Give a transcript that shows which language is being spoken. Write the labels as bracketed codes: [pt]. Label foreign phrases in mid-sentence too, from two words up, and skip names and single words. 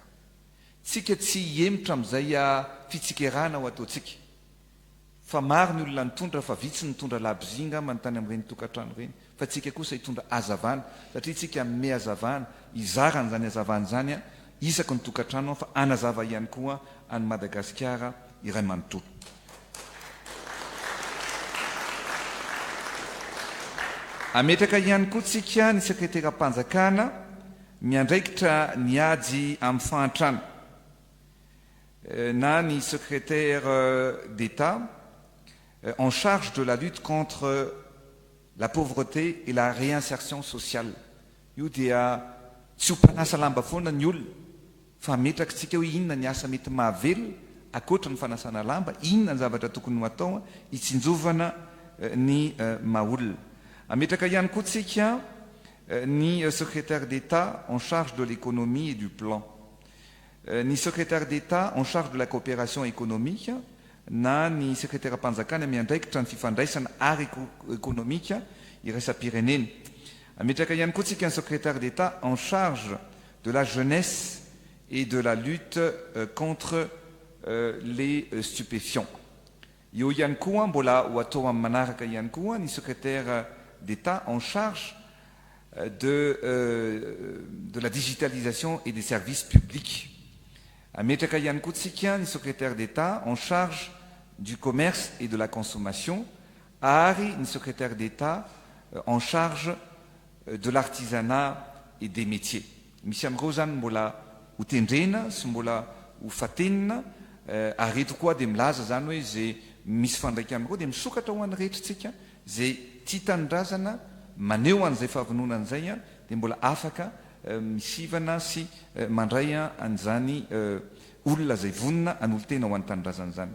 [mg] Tsika tsy hiemitra amin'izay fitsikerana ho ataotsika fa maro ny olona nitondra fa vitsy nitondra labizinga manontany amin'ireny tokantrano ireny fa tsika kosa hitondra azavana satria tsika me azavana izarana zany azavana zany isaka ny tokantrano fa anazava ihany koa any Madagasikara iray manontolo. Ametraka ihany koa tsika ny sekretera-mpanjakana miandraikitra ny ady amin'ny fahantrano na ny [fr] secrétaire d'État en charge de la lutte contre la pauvreté et la réinsertion sociale. [mg] Io dia tsy ho mpanasa lamba foana ny olona fa ametraka tsika hoe inona ny asa mety mahavelona akoatra ny fanasana lamba, inona ny zavatra tokony ho atao hitsinjovana ny maha-olona. Ametraka ihany koa tsika ni [fr] secrétaire d'État en charge de l'économie et du plan, ni secrétaire d'État en charge de la coopération économique, [mg] na ni sekretera-mpanjakana miandraikitra ny fifandraisana ary économique iraisam-pirenena. Ametraka ihany koa tsika ny [fr] secrétaire d'État en charge de la jeunesse et de la lutte contre les stupéfiants. [mg] Io ihany koa mbola ho atao amin'ny manaraka ihany koa ny [fr] secrétaire d'État en charge de la digitalisation et des services publics. [mg] Ametraka ihany koa tsika ny [fr] secrétaire d'État en charge du commerce et de la consommation [mg] ary ny [fr] secrétaire d'État en charge de l'artisanat et des métiers. [mg] Misy amin'ireo zany mbola ho tendrena sy mbola ho fatenina ary eto koa dia milaza zany hoe zay misy fandraika amin'ireo dia misokatra ho an'ny rehetritsika zay tia tanindrazana maneho an'izay fahavononana izay dia mbola afaka misivana sy mandray an'izany olona zay vonona an'olo-tena ho an'ny tanindrazana zany.